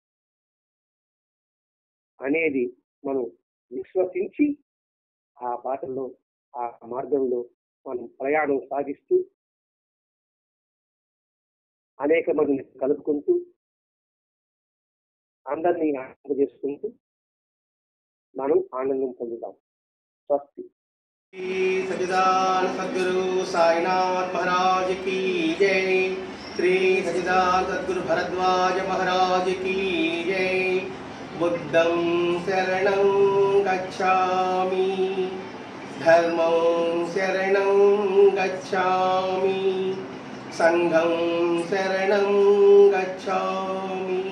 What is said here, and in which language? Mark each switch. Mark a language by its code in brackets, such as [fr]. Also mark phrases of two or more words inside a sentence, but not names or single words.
[te] అనేది మనం విశ్వసించి ఆ బాటలో, ఆ మార్గంలో మనం ప్రయాణం సాగిస్తూ అనేక మందిని కలుపుకుంటూ అందరినీ ఆనందం చేసుకుంటూ మనం ఆనందం పొందుతాం. స్వస్తి. [hi] सच्चिदानंद सद्गुरु साईनाथ महाराज की जय। श्री सच्चिदानंद सद्गुरु भरद्वाज महाराज की जय। [sa] बुद्धं शरणं गच्छामि, धर्मं शरणं गच्छामि, संघं शरणं गच्छामि।